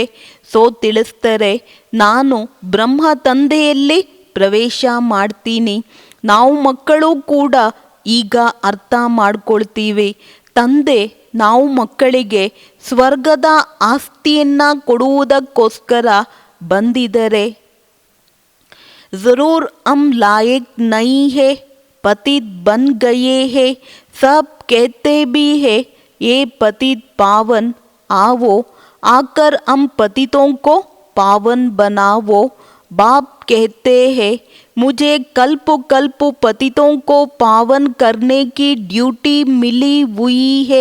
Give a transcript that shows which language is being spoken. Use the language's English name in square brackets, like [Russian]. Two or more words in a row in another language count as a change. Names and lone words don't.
[Kannada] ಸೋ ತಿಳಿಸ್ತಾರೆ, ನಾನು ಬ್ರಹ್ಮ ತಂದೆಯಲ್ಲಿ ಪ್ರವೇಶ ಮಾಡ್ತೀನಿ. ನಾವು ಮಕ್ಕಳು ಕೂಡ ಈಗ ಅರ್ಥ ಮಾಡ್ಕೊಳ್ತೀವಿ, ತಂದೆ ನಾವು ಮಕ್ಕಳಿಗೆ ಸ್ವರ್ಗದ ಆಸ್ತಿಯನ್ನು ಕೊಡುವುದಕ್ಕೋಸ್ಕರ ಬಂದಿದ್ದಾರೆ. [Hindi] ज़रूर हम लायक नहीं है, पतित बन गए हैं, सब कहते भी है ये पतित पावन आओ, आकर हम पतितों को पावन बनाओ. बाप कहते हैं मुझे कल्प कल्प पतितों को पावन करने की ड्यूटी मिली हुई है.